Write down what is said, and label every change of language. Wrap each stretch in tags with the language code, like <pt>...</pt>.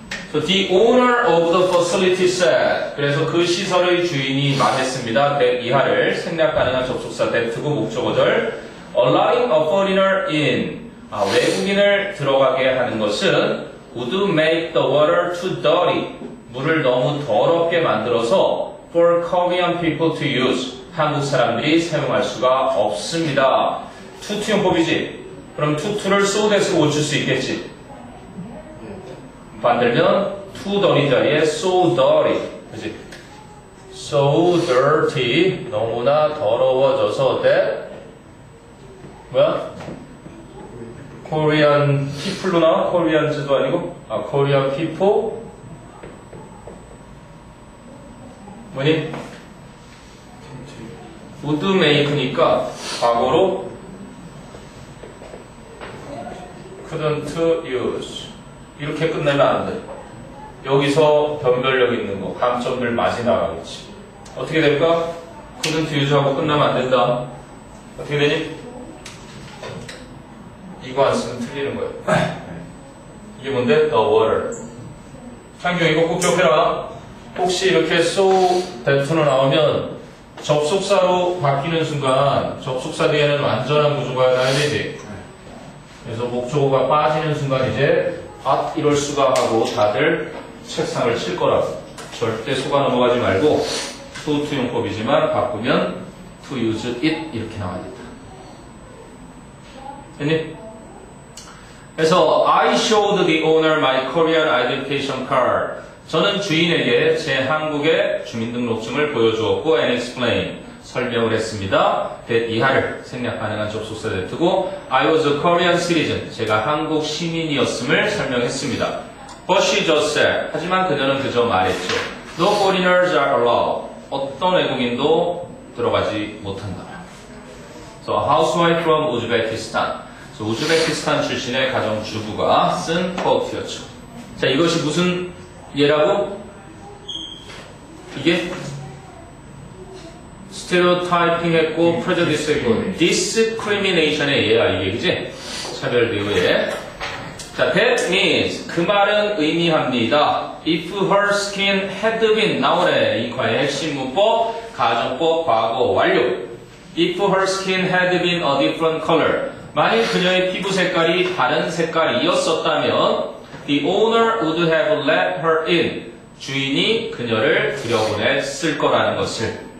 <en>So the owner of the facility said.</en> <ko>그래서 그 시설의 주인이 말했습니다. that 이하를 생략 가능한 접속사 that고 목적어절</ko> <en>allowing a foreigner in.</en> <ko>외국인을 들어가게 하는 것은</ko> <en>would make the water too dirty.</en> <ko>물을 너무 더럽게 만들어서</ko> <en>for Korean people to use.</en> <ko>한국 사람들이 사용할 수가 없습니다. 투투용법이지. 그럼 투투를 so that으로 고칠 수 있겠지. 만들면</ko> <en>too dirty</en> <ko>자리에</ko> <en>so dirty.</en> <ko>그치?</ko> <en>so dirty.</en> <ko>너무나 더러워져서 that 뭐야?</ko> <en>Korean people</en> <ko>로 나와? Koreans도 아니고? Korean people 뭐니?</ko> <en>would make</en> <ko>니까 과거로</ko> <en>couldn't use</en> <ko>이렇게 끝내면 안 돼. 여기서 변별력 있는 거 감점들 맛이 나가겠지. 어떻게 될까?</ko> <en>couldn't use하고</en> <ko>끝나면 안 된다. 어떻게 되니? 이거 안 쓰면 틀리는 거예요. 이게 뭔데?</ko> <en>The water.</en> <ko>창규 이거 꼭 기억해라. 혹시 이렇게</ko> <en>so that</en> <ko>로 나오면 접속사로 바뀌는 순간 접속사 뒤에는 완전한 구조가 나야 되지. 그래서 목적어가 빠지는 순간 이제 이럴 수가 하고 다들 책상을 칠 거라고. 절대 속아 넘어가지 말고 to 바꾸면</ko> <en>to use it</en> <ko>이렇게 나와야 된다. 됐니?</ko> <en>그래서 I showed the owner my Korean identification card.</en> <ko>저는 주인에게 제 한국의 주민등록증을 보여주었고</ko> <en>and explain</en> <ko>설명을 했습니다.</ko> <en>that</en> <ko>이하를 생략 가능한 접속사 that고</ko> <en>I was a Korean citizen.</en> <ko>제가 한국 시민이었음을 설명했습니다.</ko> <en>But she just said.</en> <ko>하지만 그녀는 그저 말했죠.</ko> <en>No foreigners are allowed.</en> <ko>어떤 외국인도 들어가지 못한다.</ko> <en>So a housewife from Uzbekistan.</en> <ko>우즈베키스탄 출신의 가정주부가 쓴 quote였죠. 자, 이것이 무슨 예라고? 이게 스테레오타이핑 했고 프레저디스 했고 discrimination의 예야 이게 그지? 차별 대우예. 자,</ko> <en>that means</en> <ko>그 말은 의미합니다.</ko> <en>If her skin had been</en> <ko>나오네. 이 과의 핵심 문법 가정법 과거 완료.</ko> <en>If her skin had been a different color</en> <ko>만일 그녀의 피부 색깔이 다른 색깔이었었다면</ko> <en>the owner would have let her in.</en> <ko>주인이 그녀를 들여보냈을 거라는 것을.</ko>